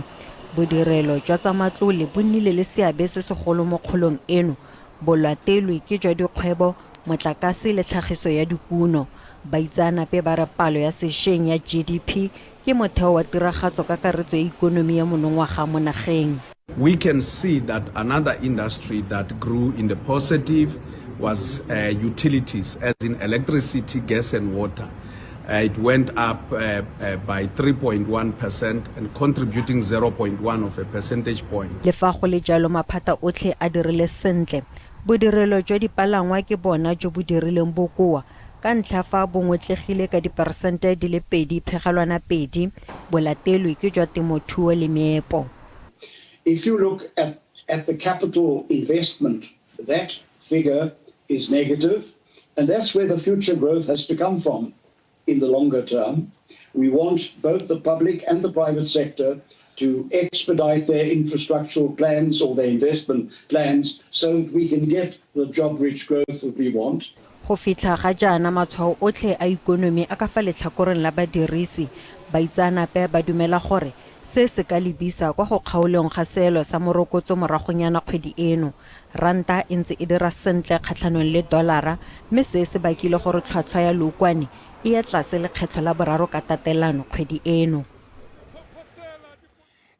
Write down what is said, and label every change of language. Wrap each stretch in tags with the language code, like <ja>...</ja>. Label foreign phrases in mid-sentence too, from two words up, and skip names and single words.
<tn>Bodirelo jwa tsa matlole bo nnile le seabe se segolo mo kgolong eno. Bolatelwe ke jwa dikgwebo, motlakase le tlhagiso ya dikuno. Baitseanape ba re palo ya sešweng ya GDP ke motheo wa tiragatso ka karetso ya ikonomi ya monongwaga mo nageng.</tn> <en>We can see that another industry that grew in the positive was utilities, as in electricity, gas and water. It went up by 3.1% and contributing 0.1 of a percentage point.</en> <tn>Le fa go le jalo maphata otlhe a dirile sentle. Bodirelo jwa dipalangwa ke bona jo bo dirileng bokoa ka ntlha fa bongwetlegile ka diperesente di le 2.2. Bolatelwe ke jwa temothuo le meepo.</tn> <en>If you look at the capital investment, that figure is negative, and that's where the future growth has to come from in the longer term. We want both the public and the private sector to expedite their infrastructural plans or their investment plans so that we can get the job-rich growth that we want.</en> <tn>Go fitlha ga jaana matshwao otlhe a ikonomi a ka fa letlhakoreng la badirisi. Baitseanape ba dumela gore se se ka lebisa kwa go kgaolong ga seelo sa morokotso moragonyana kgwedi eno. Ranta e ntse e dira sentle kgatlhanong le dolara, mme se se bakile gore tlhwatlhwa ya lookwane e ya tlase lekgetlho la boraro ka tatelano kgwedi eno.</tn>